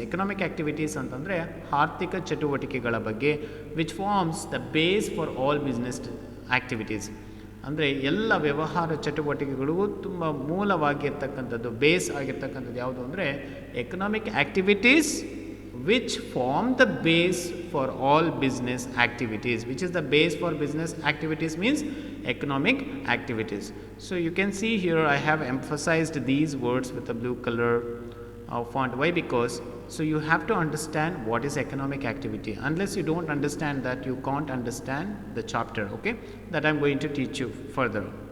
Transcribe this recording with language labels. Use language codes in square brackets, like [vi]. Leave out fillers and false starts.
[en] Economic activities [kn] ಅಂತಂದರೆ ಆರ್ಥಿಕ ಚಟುವಟಿಕೆಗಳ ಬಗ್ಗೆ [en] which forms the base for all business activities. [kn] ಅಂದರೆ ಎಲ್ಲ ವ್ಯವಹಾರ ಚಟುವಟಿಕೆಗಳಿಗೂ ತುಂಬ ಮೂಲವಾಗಿರ್ತಕ್ಕಂಥದ್ದು, ಬೇಸ್ ಆಗಿರ್ತಕ್ಕಂಥದ್ದು ಯಾವುದು ಅಂದರೆ economic activities [en] which form the base for all business activities. Which is the base for business activities means economic activities. So you can see here I have emphasized these words with a blue color font. Why? Because so you have to understand what is economic activity. Unless you don't understand that, you can't understand the chapter, okay, that I am going to teach you further.